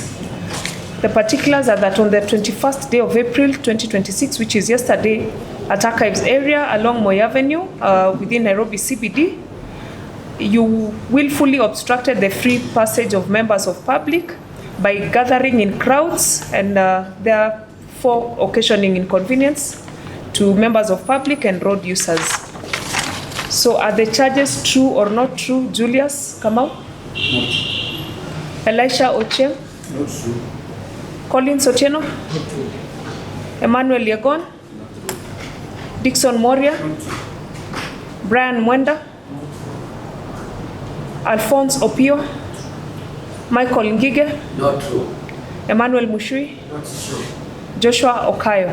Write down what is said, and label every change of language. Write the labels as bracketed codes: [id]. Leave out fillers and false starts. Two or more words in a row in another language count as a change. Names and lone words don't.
[en] The particulars are that on the 21st day of April 2026, which is yesterday, at Archives area along Moi Avenue within Nairobi CBD, you willfully obstructed the free passage of members of public by gathering in crowds and therefore occasioning inconvenience to members of public and road users. So are the charges true or not true, Julius Kamau? Elisha Ochieng? Not true. Collins Otieno? Emmanuel Yagon? Dickson Moria, Brian Mwenda, Alphonse Opio, Michael Ngige, Not true. Emmanuel Mushui, Not true. Joshua Okayo.